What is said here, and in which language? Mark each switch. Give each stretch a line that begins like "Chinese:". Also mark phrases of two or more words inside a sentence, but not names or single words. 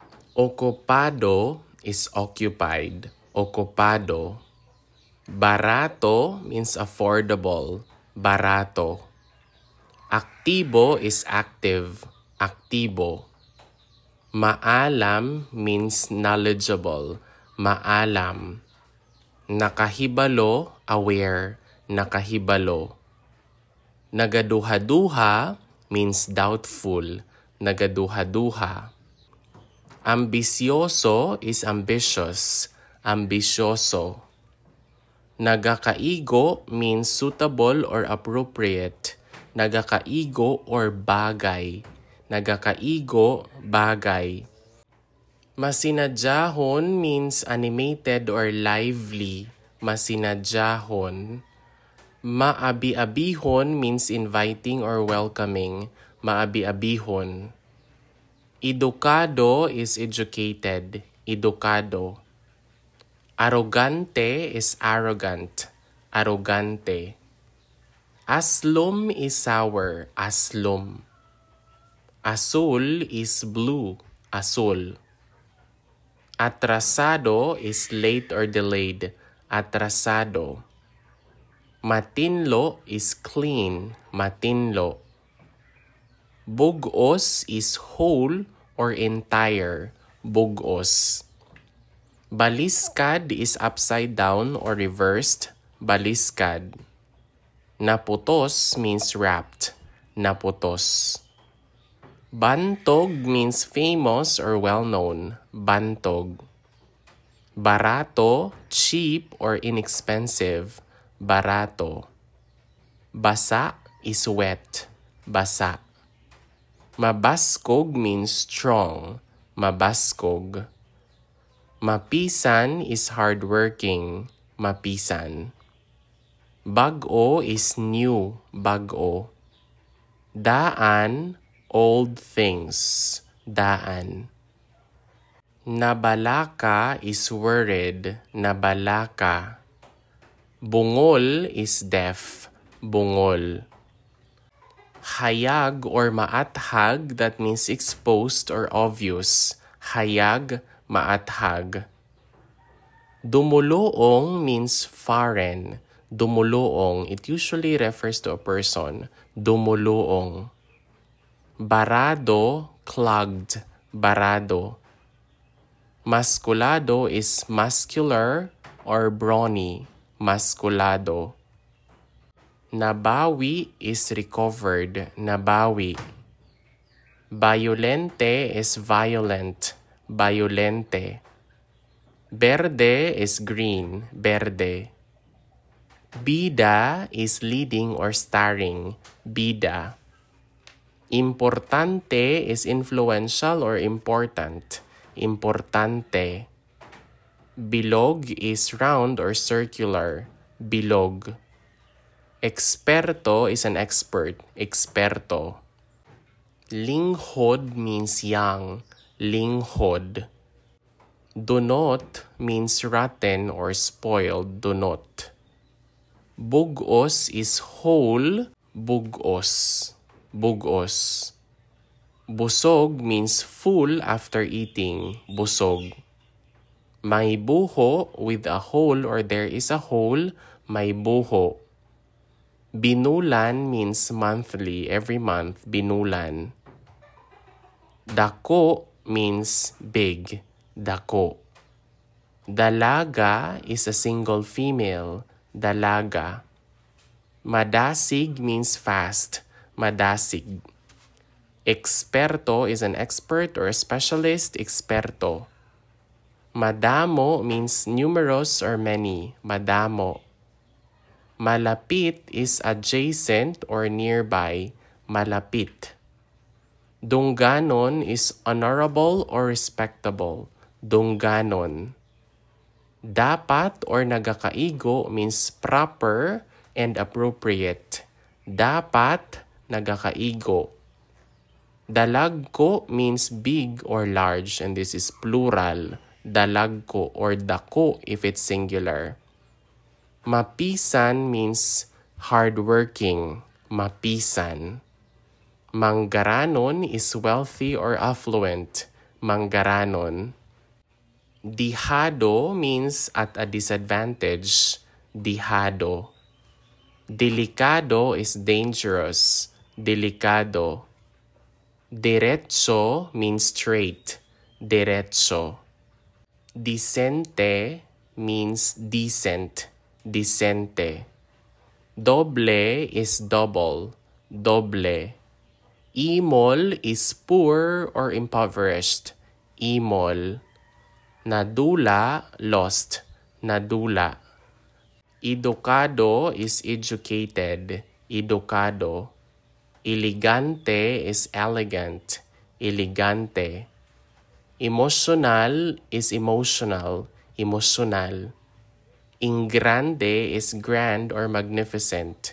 English: Ocupado is occupied. Ocupado. Barato means affordable. Barato. Aktibo is active. Aktibo. Maalam means knowledgeable. Maalam. Nakahibalo, aware. Nakahibalo. Nagaduha-duha means doubtful. Nagaduha-duha. Ambisyoso is ambitious. Ambisyoso. Nagakaigo means suitable or appropriate. Nagakaigo or bagay.
Hiligaynon: Nagakaigo, bagay.
English: Masinadyahon means animated or lively. Masinadyahon. Maabi-abihon means inviting or welcoming. Maabi-abihon. Edukado is educated. Edukado. Arrogante is arrogant. Arrogante. Aslum is sour. Aslum. Azul is blue. Azul. Atrasado is late or delayed. Atrasado. Matinlo is clean. Matinlo. Bugos is whole or entire. Bugos. Baliskad is upside down or reversed. Baliskad. Naputos means wrapped. Naputos. Bantog means famous or well-known. Bantog. Barato, cheap or inexpensive. Barato. Basa is wet. Basa. Mabaskog means strong. Mabaskog. Mapisan is hardworking. Mapisan. Bago is new. Bago. Daan, old things. Daan. Nabalaka is worried. Nabalaka. Bungol is deaf. Bungol. Hayag or maathag, that means exposed or obvious.
Hiligaynon: Hayag, maathag.
English: Dumuluong means foreign. Dumuluong, it usually refers to a person. Dumuluong. Barado, clogged. Barado. Maskulado is muscular or brawny. Maskulado. Nabawi is recovered. Nabawi. Violente is violent. Violente. Verde is green. Verde. Bida is leading or starring. Bida. Importante is influential or important. Importante. Bilog is round or circular. Bilog. Experto is an expert. Experto. Linghod means young. Linghod. Dunot means rotten or spoiled. Dunot. Bugos is whole. Bugos. Bugos. Busog means full after eating. Busog.
Hiligaynon: May buho
English: with a hole or there is a hole.
Hiligaynon: May buho.
English: Binulan means monthly, every month. Binulan. Dako means big. Dako. Dalaga is a single female. Dalaga. Madasig means fast. Madasig. Experto is an expert or a specialist. Experto. Madamo means numerous or many. Madamo. Malapit is adjacent or nearby. Malapit. Dungganon is honorable or respectable. Dungganon. Dapat or nagakaigo means proper and appropriate.
Hiligaynon: Dapat nagakaigo.
English: Dalagko means big or large, and this is plural. Dalagko or dako if it's singular. Mapisan means hardworking. Mapisan. Manggaranon is wealthy or affluent. manggaranon. Dihado means at a disadvantage. Dihado. Delikado is dangerous. Delikado. Diretso means straight. Diretso. Decente means decent. Decente. Doble is double. Doble. Imol is poor or impoverished. Imol. Nadula, lost. Nadula. Edukado is educated. Edukado. Elegante is elegant. Elegante. Emotional is emotional. Emotional. Ingrande is grand or magnificent.